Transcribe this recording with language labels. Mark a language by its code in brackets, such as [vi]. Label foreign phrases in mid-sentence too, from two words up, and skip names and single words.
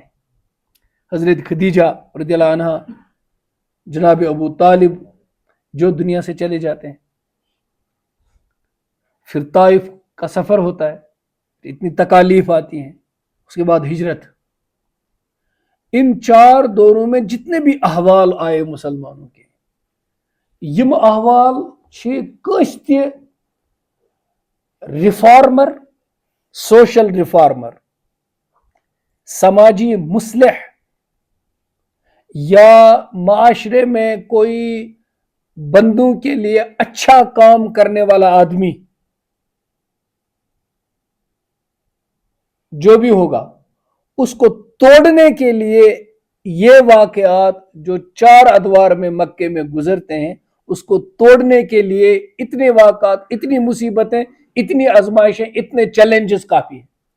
[ur] حضرت خدیجہ رضی اللہ عنہ، جناب ابو طالب جو دنیا سے چلے جاتے ہیں. پھر طائف کا سفر ہوتا ہے، اتنی تکالیف آتی ہیں. اس کے بعد ہجرت. ان 4 دوروں میں جتنے بھی احوال آئے مسلمانوں کے، [ks] یم احوال چھِ کٲنٛسہِ تہِ ریفارمر، [en] social reformer, [ur] سماجی مصلح یا معاشرے میں کوئی بندوں کے لیے اچھا کام کرنے والا آدمی جو بھی ہوگا، اس کو توڑنے کے لیے یہ واقعات جو 4 ادوار میں مکے میں گزرتے ہیں، اس کو توڑنے کے لیے اتنے واقعات، اتنی مصیبتیں، اتنی آزمائشیں، اتنے چیلنجز کافی ہیں.